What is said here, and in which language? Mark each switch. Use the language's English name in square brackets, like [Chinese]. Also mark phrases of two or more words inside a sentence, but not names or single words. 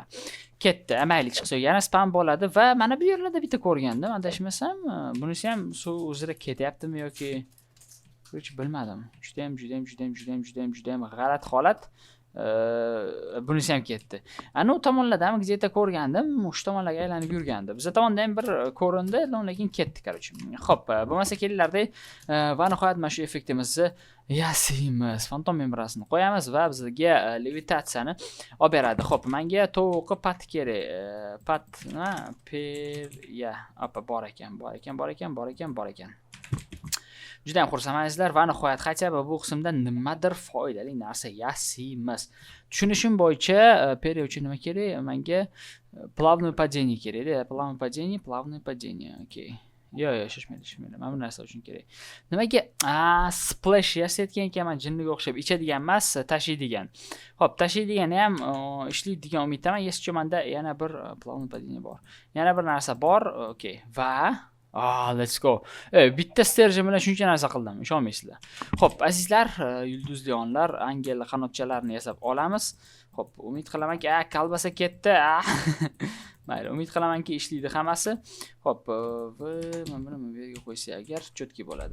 [Uzbek] Ketdi, mayli chiqsa, yana spam bo'ladi va mana bu yerlarda bitta ko'rgandim, adashmasam, bunisi ham suv uzra ketyaptimi yoki короче, bilmadim. Juda ham g'alati holat. Bunisi ham ketdi. Ana u tomonlardan где-то ko'rgandim, o'sha tomonlarga aylanib yurgandi. Bizda tomonda ham bir ko'rindi, lekin ketdi, короче. Xo'p, bo'lmasa kelinglarda va nihoyat mana shu effektimizni yasaymiz. Fantom membrasini qo'yamiz va bizga levitatsiyani olib beradi. Xo'p, menga tovuqi pat kerak. Pat, nima? Apa bor ekan. Juda ham xursandmizlar va nihoyat [Russian] хотя бы [Uzbek] bu qismda nimadir foydali narsa yasaymiz. Tushunishim bo'yicha periya uchun nima kerak? Menga [Russian] плавное падение [Uzbek] kerak-da. [Russian] Плавное падение. [Uzbek] Okey. Yo'q, shoshmaydi. Mana bu narsa uchun kerak. Nimaga? Splash yasayotgan ekanman, jinniga o'xshab ichadigan emas, tashiydigan. Xo'p, tashiydigani ham ishlaydigan umiddaman. Yeschaman-da yana bir [Russian] плавное падение [Uzbek] bor. Yana bir narsa bor. Okey. [English] Va let's go. [Uzbek] Bitta sterjim bilan shuncha narsa qildim, ishonmaysizlar. Xo'p, azizlar, yulduzli onlar, angel qanotchalarini yasab olamiz. Xo'p, umid qilamanki, kalbasa ketdi. Mayli, umid qilamanki ishlaydi hammasi. Xo'p, men buni bu yerga qo'ysak agar cho'tki bo'ladi.